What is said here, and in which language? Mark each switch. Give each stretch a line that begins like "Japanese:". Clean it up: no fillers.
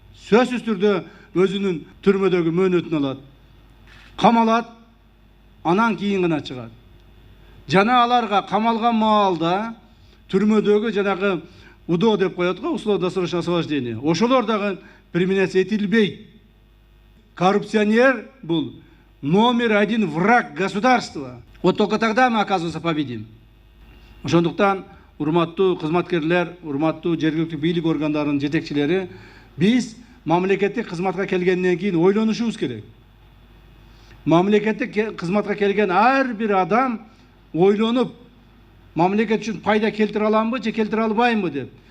Kyrgyz: Сөзсүз түрдө өзүнүн түрмөдөгү мөөнөтүн алат, камалат, анан кийин гана чыгат. Жана аларга камалган маалда түрмөдөгү жанагы УДО деп коет го,
Russian: условно-досрочное освобождение.
Kyrgyz: Ошолор дагы применяться этилбейт.
Russian: Коррупционер бул номер один враг государства. Вот только тогда мы, оказывается, победим.
Kyrgyz: Ошондуктан урматтуу кызматкерлер, урматтуу жергиликтүү бийлик органдарынын жетекчилери, биз мамлекеттик кызматка келгенден кийин ойлонушубуз керек. Мамлекеттик кызматка келген ар бир адам ойлонуп, мамлекет үчүн пайда келтире аламбы же келтире албаймбы деп.